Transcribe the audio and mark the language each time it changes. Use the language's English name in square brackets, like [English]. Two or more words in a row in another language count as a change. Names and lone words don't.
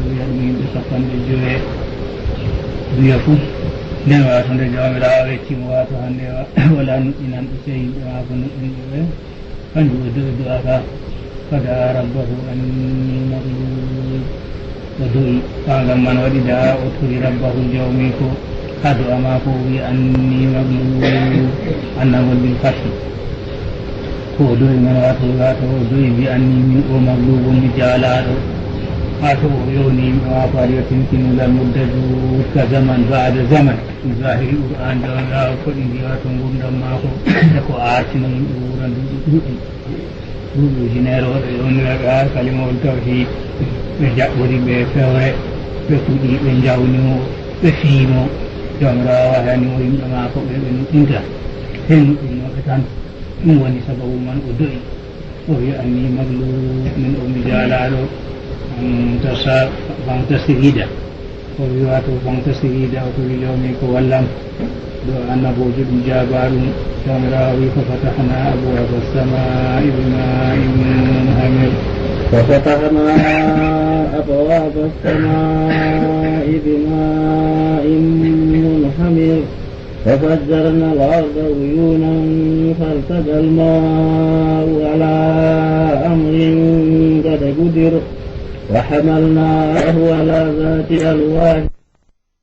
[Fula] wiya ɗum yimɓe sappanɗe jowe wiya fof nden wato nde jawmirawo weccimo wato hande wala nuɗɗinan ɗo se yimɓe maako nuɗɗinɓe ɓe kanjum o do'i du'aka [Arabic] فدعا ربه أني مغلوب [Fula] o do'i fangam man waɗi da o tori rabbahu jawmi ko ha du'a maako o wi [Arabic] أني مغلوب [Fula] annagol bil fathi ko o do'i man wato o do'i wi anni min o maglubun mi jaalaɗo wato o yowni yimɓe maako aɗa yettintinulal muddatu ka [Arabic] زمان بعد زمان [Fula] zahiri qur'an jawmirawo koɗindi wato gurdam maako e ko artino yimɓe wuran duuɗi ujunere oɗo yowniraɓe ha kalimawol tawhid ɓe jaɓɓori ɓe fewre ɓe kuuɗi ɓe jawnimo ɓe fiimo jawmirawo wahanimo yimɓe maako ɓe nuɗɗinta he nuɗɗinnoɓe tan ɗum woni sababu man o do'i o wi [Arabic] أني مغلوب [Fula] min o mi jaalaɗo fantasirida o wi wato fantasirida o to wi jawmi ko wallam ɗo annabojo ɗum jabaɗum jawmirawo wi ko [Arabic] ففتحنا أبواب السماء بماء منهمر ففتحنا أبواب السماء بماء منهمر ففجرنا الأرض عيونا فالتقى الماء على أمر قد قدر وحملناه على ذات ألواح